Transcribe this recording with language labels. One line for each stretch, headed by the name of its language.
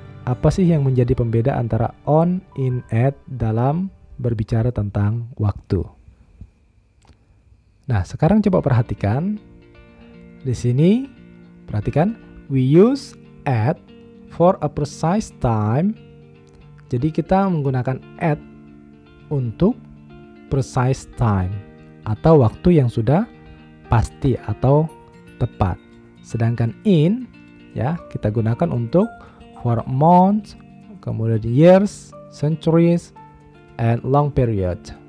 Indonesian: Apa sih yang menjadi pembeda antara on, in, at dalam berbicara tentang waktu? Nah, sekarang coba perhatikan. Di sini, perhatikan,
English: we use at for a precise time.
Indonesian: Jadi kita menggunakan at untuk
English: precise time
Indonesian: atau waktu yang sudah pasti atau tepat. Sedangkan in, ya, kita gunakan untuk
English: for months,
Indonesian: kemudian
English: years, centuries, and long period.